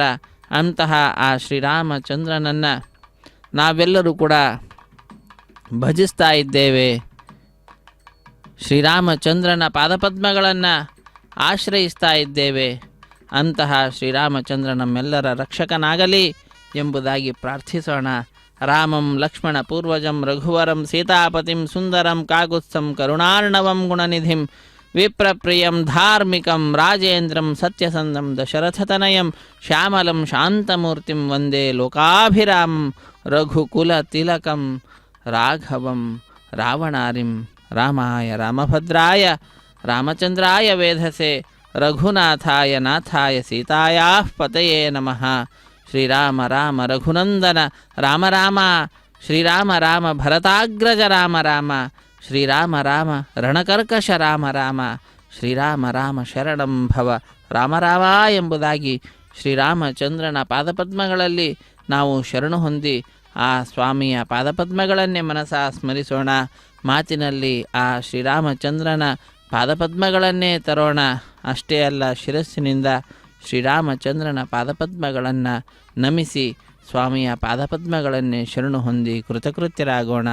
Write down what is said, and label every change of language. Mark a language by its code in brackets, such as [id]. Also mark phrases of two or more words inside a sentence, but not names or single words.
[kn] ಅಂತಹ ಆ ಶ್ರೀರಾಮಚಂದ್ರನನ್ನು ನಾವೆಲ್ಲರೂ ಕೂಡ ಭಜಿಸ್ತಾ ಇದ್ದೇವೆ. ಶ್ರೀರಾಮಚಂದ್ರನ ಪಾದಪದ್ಮಗಳನ್ನು ಆಶ್ರಯಿಸ್ತಾ ಇದ್ದೇವೆ. ಅಂತಹ ಶ್ರೀರಾಮಚಂದ್ರ ನಮ್ಮೆಲ್ಲರ ರಕ್ಷಕನಾಗಲಿ ಎಂಬುದಾಗಿ ಪ್ರಾರ್ಥಿಸೋಣ. [sa] ರಾಮಂ ಲಕ್ಷ್ಮಣ ಪೂರ್ವಜಂ ರಘುವರಂ ಸೀತಾಪತಿಂ ಸುಂದರಂ ಕಾಗುತ್ಸ್ಥಂ ಕರುಣಾರ್ಣವಂ ಗುಣನಿಧಿಂ ವಿಪ್ರಪ್ರಿಯಂ ಧಾರ್ಮಿಕಂ ರಾಜೇಂದ್ರಂ ಸತ್ಯಸಂಧಂ ದಶರಥತನಯಂ ಶ್ಯಾಮಲಂ ಶಾಂತಮೂರ್ತಿಂ ವಂದೇ ಲೋಕಾಭಿರಾಮಂ ರಘುಕುಲ ತಿಲಕಂ ರಾಘವಂ ರಾವಣಾರಿಂ ರಾಮಾಯ ರಾಮಭದ್ರಾಯ ರಾಮಚಂದ್ರಾಯ ವೇಧಸೆ ರಘುನಾಥಾಯ ನಾಥಾಯ ಸೀತಾಯಾಃ ಪತಯೇ ನಮಃ. ಶ್ರೀರಾಮ ರಾಮ ರಘುನಂದನ ರಾಮ ರಾಮ, ಶ್ರೀರಾಮ ರಾಮ ಭರತಾಗ್ರಜ ರಾಮ ರಾಮ, ಶ್ರೀರಾಮ ರಾಮ ರಣಕರ್ಕಶ ರಾಮ ರಾಮ, ಶ್ರೀರಾಮ ರಾಮ ಶರಣಂ ಭವ ರಾಮ ರಾಮ [kn] ಎಂಬುದಾಗಿ ಶ್ರೀರಾಮಚಂದ್ರನ ಪಾದಪದ್ಮಗಳಲ್ಲಿ ನಾವು ಶರಣು ಹೊಂದಿ ಆ ಸ್ವಾಮಿಯ ಪಾದಪದ್ಮಗಳನ್ನೇ ಮನಸಾ ಸ್ಮರಿಸೋಣ. ಮಾತಿನಲ್ಲಿ ಆ ಶ್ರೀರಾಮಚಂದ್ರನ ಪಾದಪದ್ಮಗಳನ್ನೇ ತರೋಣ. ಅಷ್ಟೇ ಅಲ್ಲ, ಶಿರಸ್ಸಿನಿಂದ ಶ್ರೀರಾಮಚಂದ್ರನ ಪಾದಪದ್ಮಗಳನ್ನು ನಮಿಸಿ ಸ್ವಾಮಿಯ ಪಾದಪದ್ಮಗಳನ್ನೇ ಶರಣು ಹೊಂದಿ ಕೃತಕೃತ್ಯರಾಗೋಣ.